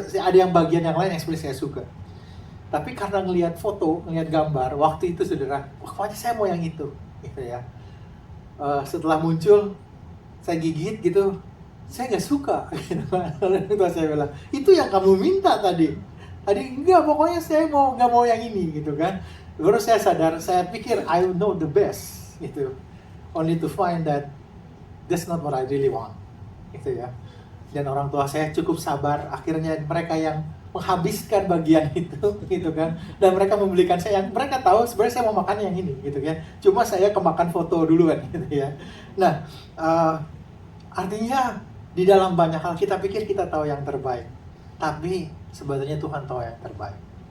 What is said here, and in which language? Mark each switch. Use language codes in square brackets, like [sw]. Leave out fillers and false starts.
[id] Ada yang bagian yang lain yang sebenarnya saya suka. Tapi karena ngelihat foto, ngelihat gambar, waktu itu saudara, pokoknya saya mau yang itu, gitu ya. Setelah muncul, saya gigit gitu, saya nggak suka. Lalu saya bilang, itu yang kamu minta tadi. Tadi enggak, pokoknya saya nggak mau yang ini, gitu kan. Baru saya sadar, saya pikir [en] I know the best, [id] gitu. [en] Only to find that that's not what I really want, [id] gitu ya. Dan orang tua saya cukup sabar, akhirnya mereka yang menghabiskan bagian itu, gitu kan. Dan mereka membelikan saya yang mereka tahu sebenarnya saya mau makan yang ini, gitu kan. Cuma saya kemakan foto duluan, gitu ya. Nah, artinya di dalam banyak hal kita pikir kita tahu yang terbaik, tapi sebetulnya Tuhan tahu yang terbaik.